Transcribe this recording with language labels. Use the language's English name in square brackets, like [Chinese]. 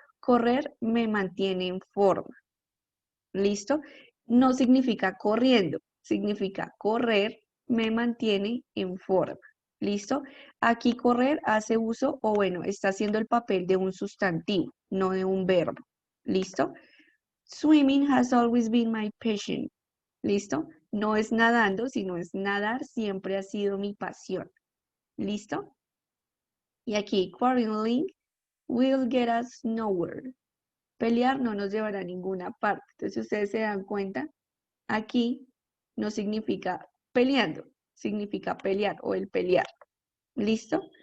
[Spanish] Correr me mantiene en forma. ¿Listo? No significa corriendo, significa correr me mantiene en forma. ¿Listo? Aquí correr hace uso o bueno, está haciendo el papel de un sustantivo, no de un verbo. ¿Listo? [English] Swimming has always been my passion. [Spanish] ¿Listo? No es nadando, sino es nadar, siempre ha sido mi pasión. ¿Listo? Y aquí, [English] quarreling will get us nowhere. [Spanish] Pelear no nos llevará a ninguna parte. Entonces, si ustedes se dan cuenta, aquí no significa peleando, significa pelear o el pelear. ¿Listo?